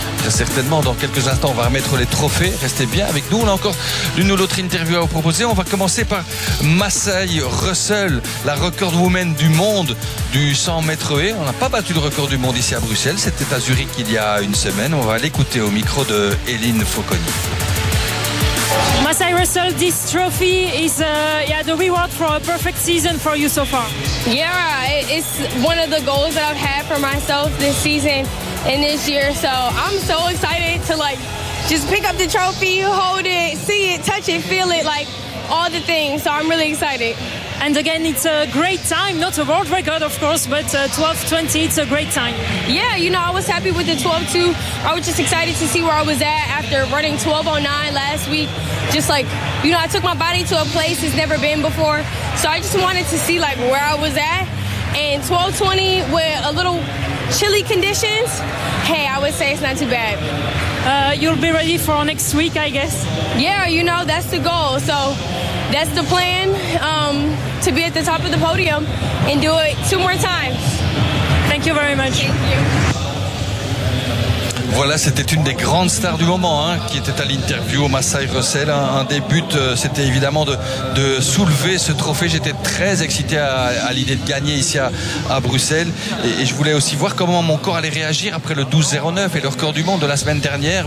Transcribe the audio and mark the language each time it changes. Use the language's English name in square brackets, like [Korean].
[French] Certainement, dans quelques instants, on va remettre les trophées. Restez bien avec nous. On a encore l'une ou l'autre interview à vous proposer. On va commencer par Masai Russell, la record woman du monde du 100 mètres haies. On n'a pas battu le record du monde ici à Bruxelles. C'était à Zurich il y a une semaine. On va l'écouter au micro de Hélène Fauconi. [English] Masai Russell, this trophy is the reward for a perfect season for you so far. Yeah, it's one of the goals that I've had for myself this season and this year. So I'm so excited to just pick up the trophy, hold it, see it, touch it, feel it, all the things. So I'm really excited. And again, it's a great time, not a world record, of course, but 12:20, it's a great time. Yeah, I was happy with the 12:02. I was just excited to see where I was at after running 12:09 last week. just like, you know, I took my body to a place it's never been before. So I just wanted to see like where I was at. And 12:20 with a little chilly conditions, hey, I would say it's not too bad. You'll be ready for next week, I guess. Yeah, you know, that's the goal. So that's the plan, to be at the top of the podium and do it two more times. Thank you very much. Thank you. [French] Voilà, c'était une des grandes stars du moment, hein, qui était à l'interview au Masai Russell. Un des buts, c'était évidemment de soulever ce trophée. J'étais très excité à l'idée de gagner ici à Bruxelles. Et je voulais aussi voir comment mon corps allait réagir après le 12-09 et le record du monde de la semaine dernière.